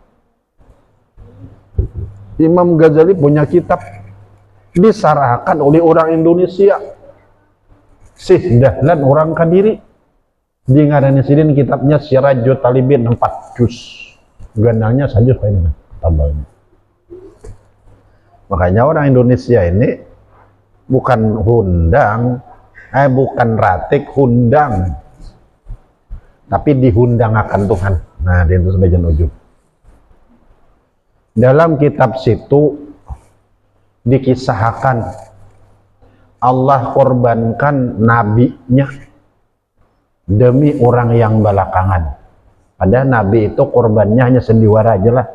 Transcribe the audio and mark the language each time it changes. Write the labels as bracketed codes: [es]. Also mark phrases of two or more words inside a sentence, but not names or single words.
[bjn] Imam Ghazali punya kitab disarahkan oleh orang Indonesia, Syekh Dahlan orang Kadiri, di ngarani sidin kitabnya Sirajul Talibin 4 juz, ganalnya saja ini tambahannya. Makanya orang Indonesia ini bukan bukan ratik hundang, tapi dihundang akan Tuhan. Nah, itu sebagian ujung. [id] Dalam kitab situ dikisahkan Allah korbankan nabinya demi orang yang belakangan. Ada nabi itu korbannya hanya sendiwara aja lah.